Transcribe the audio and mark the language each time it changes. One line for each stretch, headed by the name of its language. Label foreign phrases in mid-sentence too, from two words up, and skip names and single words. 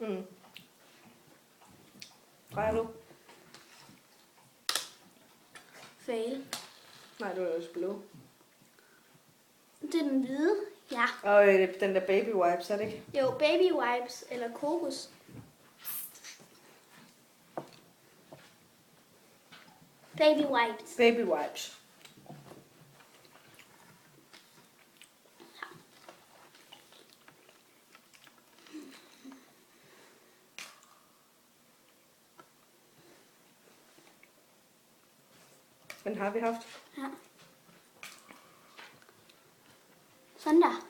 Danish: Drejer du? Fail. Nej, det var jo blå. Det er den hvide. Ja. Og den der
English: baby wipes,
Danish: er det ikke? Jo,
English: baby wipes
Danish: eller kokos.
English: Baby wipes. Baby wipes.
Danish: Den har vi haft. Ja. Sådan der.